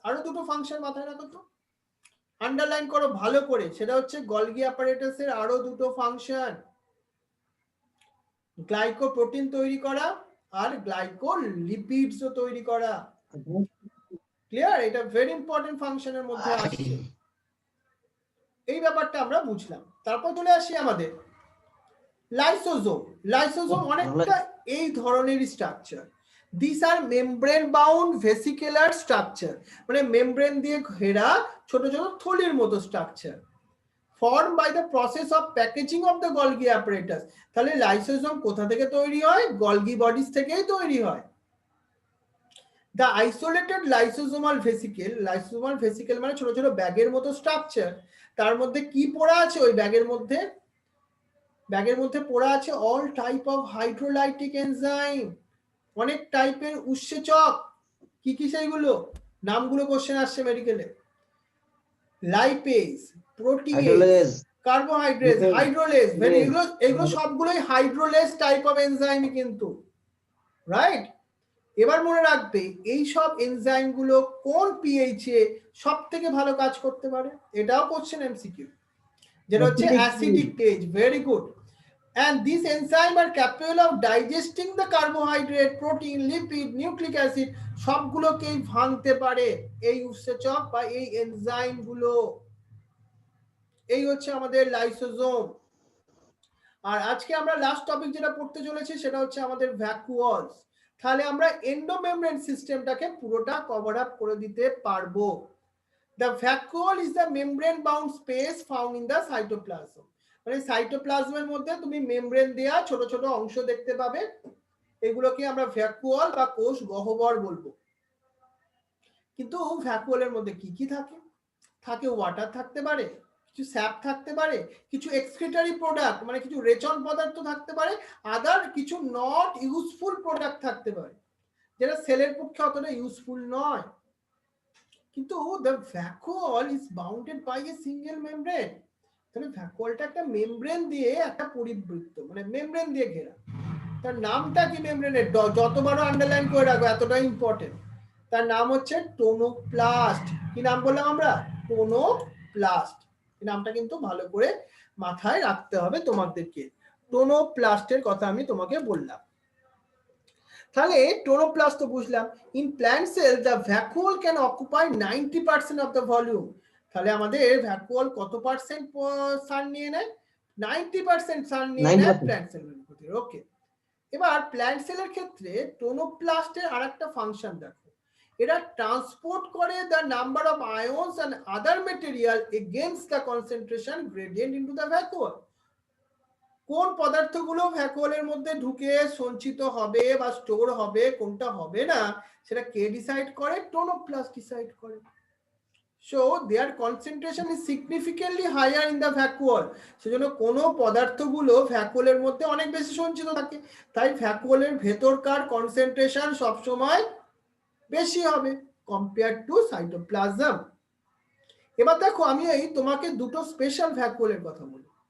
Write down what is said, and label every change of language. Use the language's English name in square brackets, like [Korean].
[Bangla] আরো দুটো ফাংশন মাথায় রাখো তো, আন্ডারলাইন করো ভালো করে, সেটা হচ্ছে গলগি অ্যাপারেটাসের আরো দুটো ফাংশন, গ্লাইকোপ্রোটিন তৈরি করা আর গ্লাইকোলিপিডসও তৈরি করা। ক্লিয়ার? এটা ভেরি ইম্পর্টেন্ট ফাংশনের মধ্যে আসছে। এই ব্যাপারটা আমরা বুঝলাম। তারপর চলে আসি আমাদের লাইসোজোম। লাইসোজোম অনেকটা এই ধরনের structure. [English] These are membrane bound vesicular structure, [Bangla] মানে মেমব্রেন দিয়ে ঘেরা ছোট ছোট থলির মতো structure, [English] formed by the process of packaging of the Golgi apparatus। [Bangla] তাহলে লাইসোজোম কোথা থেকে তৈরি হয়? গলগি বডিজ থেকেই তৈরি হয়। [English] The isolated lysosomal vesicle, lysosomal vesicle [Bangla] মানে ছোট ছোট ব্যাগের মতো স্ট্রাকচার, তার মধ্যে কি পড়া আছে ওই ব্যাগের মধ্যে? ব্যাগের মধ্যে পড়া আছে all type of hydrolytic enzyme, অনেক টাইপের উৎসেচক। কি কি সেইগুলো? নামগুলো কোশ্চেন আসছে মেডিকেলে। লাইপেজ, প্রোটিয়েজ, কার্বোহাইড্রেট, হাইড্রোলেজ, এগুলো সবগুলোই হাইড্রোলেজ টাইপ অফ এনজাইম কিন্তু, রাইট? এবার মনে রাখবে এই সব এনজাইম গুলো কোন পিএইচ এ সবথেকে ভালো কাজ করতে পারে, এটাও কোশ্চেন এমসিকিউ, যেটা হচ্ছে acidic page. Very good. [English] And these enzymes are capable of digesting the carbohydrate, protein, lipid, nucleic acid, [Bangla] সবগুলোকেই ভাঙতে পারে এই উৎসেচক বা এই এনজাইম গুলো। এই হচ্ছে আমাদের লাইসোজোম। আর আজকে আমরা লাস্ট টপিক যেটা পড়তে চলেছি সেটা হচ্ছে আমাদের ভ্যাকুওলস। তাহলে আমরা এন্ডোমেমব্রেন সিস্টেমটাকে পুরোটা কভার আপ করে দিতে পারবো। [English] The vacuole is the membrane bound space found in the cytoplasm, [Bangla] মানে সাইটোপ্লাজমের মধ্যে তুমি মেমব্রেন দেয়া ছোট ছোট অংশ দেখতে পাবে, এগুলোকে আমরা ভ্যাকুওল বা কোষ গহ্বর বলবো। কিন্তু ভ্যাকুওলের মধ্যে কি কি থাকে? থাকে ওয়াটার থাকতে পারে, কিছু স্যাপ থাকতে পারে, কিছু এক্সক্রিটরি প্রোডাক্ট মানে কিছু রেচন পদার্থ থাকতে পারে, আদার কিছু নট ইউজফুল প্রোডাক্ট থাকতে পারে, যেটা সেলের পক্ষে অতটা ইউজফুল নয়। কিন্তু [English] the vacuole is bounded by a single membrane। [Bangla] তাহলে ভ্যাকুওলটা একটা মেমব্রেন দিয়ে একটা পরিবৃত্ত, মানে মেমব্রেন দিয়ে ঘেরা। তার নামটা কি মেমব্রেনের? যতবারও আন্ডারলাইন করে রাখবো, এতটাই ইম্পর্টেন্ট। তার নাম হচ্ছে টোনোপ্লাস্ট। কি নাম বললাম আমরা? টোনোপ্লাস্ট। এই নামটা কিন্তু ভালো করে মাথায় রাখতে হবে তোমাদেরকে। টোনোপ্লাস্টের কথা আমি তোমাকে বললাম। তাহলে টোনোপ্লাস্ট তো বুঝলাম। [English] In plant cell the vacuole can occupy 90% of the volume. [Bangla] তাহলে আমাদের ভ্যাকুওল কত পার্সেন্ট স্থান নিয়ে নেয়? 90% স্থান নিয়ে নেয় প্ল্যান্ট সেলের মধ্যে। ওকে, এবার প্ল্যান্ট সেলের ক্ষেত্রে টোনোপ্লাস্টের আরেকটা ফাংশন দেখো, এরা ট্রান্সপোর্ট করে [English] The number of ions and other material against the concentration gradient into the vacuole. [Bangla] কোন পদার্থগুলো ভ্যাকুয়ালের মধ্যে ঢুকে সঞ্চিত হবে বা স্টোর হবে, কোনটা হবে না, সেটা কে ডিসাইড করে? টোনোপ্লাস্ট ডিসাইড করে। [English] So their concentration is significantly higher in the vacuole. [Bangla] সেজন্য কোন পদার্থগুলো ভ্যাকুয়ালের মধ্যে অনেক বেশি সঞ্চিত থাকে, তাই ভ্যাকুয়ালের ভেতরকার কনসেন্ট্রেশন সব সময় বেশি হবে কম্পেয়ার টু সাইটোপ্লাজম। এবার দেখো আমি এই তোমাকে দুটো স্পেশাল ভ্যাকুয়ালের কথা বলি।